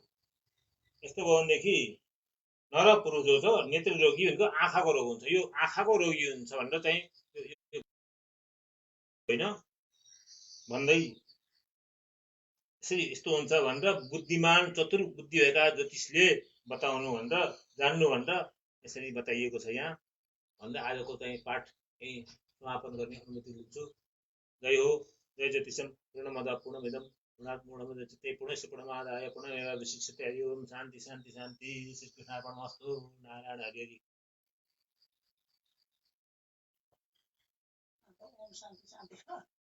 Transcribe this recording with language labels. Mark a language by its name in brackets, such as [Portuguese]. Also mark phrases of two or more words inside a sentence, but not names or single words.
[Nepali] यस्तो भयो भनेदेखि नर पुरुष जो छ नेत्र रोगी भनेको आँखाको रोग हुन्छ, यो आँखाको रोगी हुन्छ भनेर चाहिँ होइन भन्दै यसरी यस्तो हुन्छ भनेर बुद्धिमान चतुर बुद्धि भएका ज्योतिषले बताउनु भनेर जान्नु भनेर यसरी बताइएको छ यहाँ भन्दा आजको चाहिँ पाठ यही समापन गर्ने अनुमति लिन्छु। जय हो, [Sanskrit] जय ज्योतिषम पूर्णमद पूर्णमिदं पूर्णात् पूर्णमुदच्यते पूर्णस्य पूर्णमादाय पूर्णमेवावशिष्यते। ओम शान्ति शान्ति शान्ति। श्री कृष्णार्पणमस्तु। नारायण हरि हरि। शान्ति शान्ति